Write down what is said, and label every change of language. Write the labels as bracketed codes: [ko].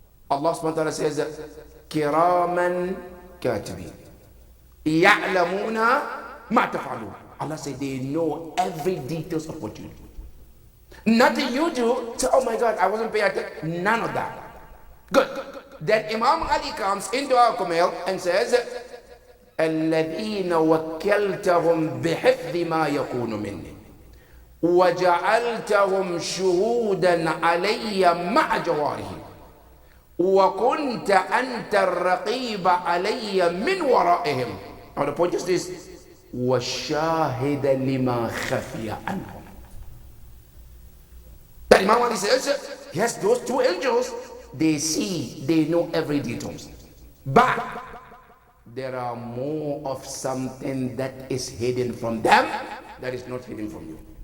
[en] Allah subhanahu wa ta'ala says that [ar] Kiraman Katibin Ya'lamuna ma taf'alun. [en] Allah said they know every details of what you do. Nothing you do, say, oh my God, I wasn't paying attention. None of that. Good. Then Imam Ali comes into our Kumail and says, [ar] الذين وكلتهم بحفظ ما يكون مني وجعلتهم شهودا علي مع جوارهم وكنت أنت الرقيب علي من ورائهم. [en] Now the point is this: [ar] وشاهد لما خفي عنهم. [en] That Imam Ali says, yes, those two angels, they see, they know every detail. But there are more of something that is hidden from them that is not hidden from you.